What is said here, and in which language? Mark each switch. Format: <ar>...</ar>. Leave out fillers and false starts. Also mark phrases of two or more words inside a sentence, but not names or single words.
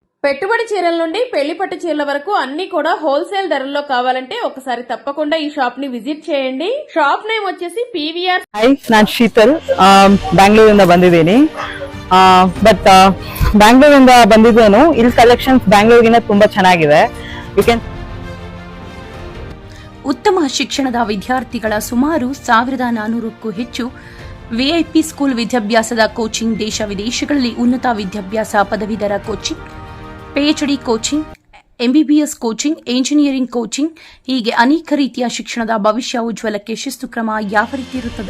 <te>పెట్టుబడి చీరల నుండి పెళ్లి పట్టు చీరల వరకు అన్ని కూడా హోల్సేల్ ధరల్లో కావాలంటే ఒకసారి తప్పకుండా ఈ షాప్ ని విజిట్ చేయండి.</te> <en>shop name</en> <te>వచ్చేసి PVR.</te> <kn>ಹಾಯ್, ನಾನು ಶೀತಲ್, ಬ್ಯಾಂಗ್ಳೂರಿಂದ ಬಂದಿದ್ದೀನಿ. ಬಟ್ ಬ್ಯಾಂಗ್ಳೂರಿಂದ ಬಂದಿದ್ದೇನು, ಇಲ್ಲಿ ಕಲೆಕ್ಷನ್ಸ್ ಬ್ಯಾಂಗ್ಳೂರಿಗಿಂತ ತುಂಬಾ ಚೆನ್ನಾಗಿದೆ. ಉತ್ತಮ ಶಿಕ್ಷಣದ ವಿದ್ಯಾರ್ಥಿಗಳ ಸುಮಾರು 1400ಕ್ಕೂ ಹೆಚ್ಚು</kn> <en>VIP school</en> <kn>ವಿದ್ಯಾಭ್ಯಾಸದ ಕೋಚಿಂಗ್, ದೇಶ ವಿದೇಶಗಳಲ್ಲಿ ಉನ್ನತ ವಿದ್ಯಾಭ್ಯಾಸ ಪದವೀಧರ ಕೋಚಿಂಗ್,</kn> <en>PhD coaching, MBBS coaching, engineering coaching,</en> <kn>ಹೀಗೆ ಅನೇಕ ರೀತಿಯ ಶಿಕ್ಷಣದ ಭವಿಷ್ಯ ಉಜ್ವಲಕ್ಕೆ ಶಿಸ್ತು ಕ್ರಮ ಯಾವ ರೀತಿ ಇರುತ್ತದೆ.</kn>